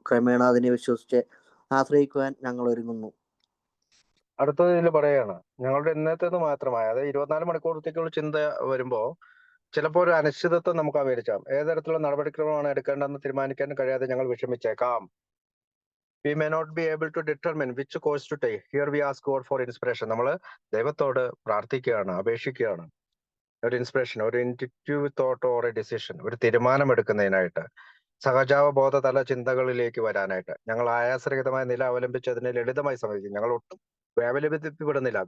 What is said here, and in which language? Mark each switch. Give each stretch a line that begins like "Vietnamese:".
Malayalam: ക്രമേണ അതിനെ വിശ്വസിച്ച് ആശ്രയിക്കുവാൻ ഞങ്ങൾ ഒരുങ്ങുന്നു. അടുത്തതിൽ പറയാണ്, ഞങ്ങളുടെ ഇന്നത്തേത് മാത്രമായ, അതായത് 24 മണിക്കൂറത്തേക്കുള്ള ചിന്ത വരുമ്പോ ചിലപ്പോൾ ഒരു അനിശ്ചിതത്വം നമുക്ക് അപേക്ഷിക്കാം. ഏതരത്തിലുള്ള നടപടിക്രമമാണ് എടുക്കേണ്ടതെന്ന് തീരുമാനിക്കാൻ കഴിയാതെ ഞങ്ങൾ വിഷമിച്ചേക്കാം.
English: We may not be able to determine which course to take. Here we ask God for inspiration.
Malayalam: നമ്മൾ ദൈവത്തോട് പ്രാർത്ഥിക്കുകയാണ്, അപേക്ഷിക്കുകയാണ് ഒരു ഇൻസ്പിറേഷൻ, ഒരു
English: intuitive thought or a decision,
Malayalam: ഒരു തീരുമാനം എടുക്കുന്നതിനായിട്ട്, സഹജാവബോധതല ചിന്തകളിലേക്ക് വരാനായിട്ട്. ഞങ്ങൾ ആയാസരഹിതമായ നില അവലംബിച്ച് അതിനെ ലളിതമായി സമീപിക്കും. ഞങ്ങൾ ഒട്ടും വേവലംബിക്കപ്പെടുന്നില്ല.